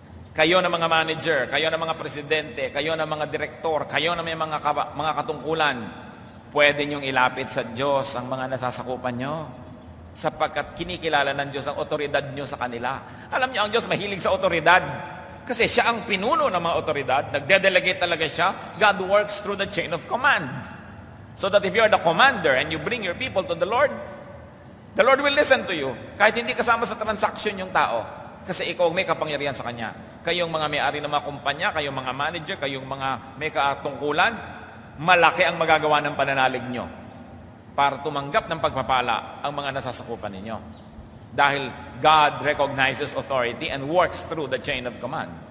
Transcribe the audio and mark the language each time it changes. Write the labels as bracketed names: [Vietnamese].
[Filipino] Kayo na mga manager, kayo na mga presidente, kayo na mga direktor, kayo na may mga katungkulan, pwede niyong ilapit sa Diyos ang mga nasasakupan niyo. Sapagkat kinikilala ng Diyos ang otoridad nyo sa kanila. Alam niyo, ang Diyos mahilig sa otoridad. Kasi siya ang pinuno ng mga otoridad. Nagde-delegate talaga siya. [English] God works through the chain of command. So that if you're the commander and you bring your people to the Lord will listen to you. [Filipino] Kahit hindi kasama sa transaction yung tao. Kasi ikaw may kapangyarihan sa Kanya. Kayong mga may-ari ng mga kumpanya, kayong mga manager, kayong mga may katungkulan, malaki ang magagawa ng pananalig nyo para tumanggap ng pagpapala ang mga nasasakupan ninyo. Dahil [English] God recognizes authority and works through the chain of command.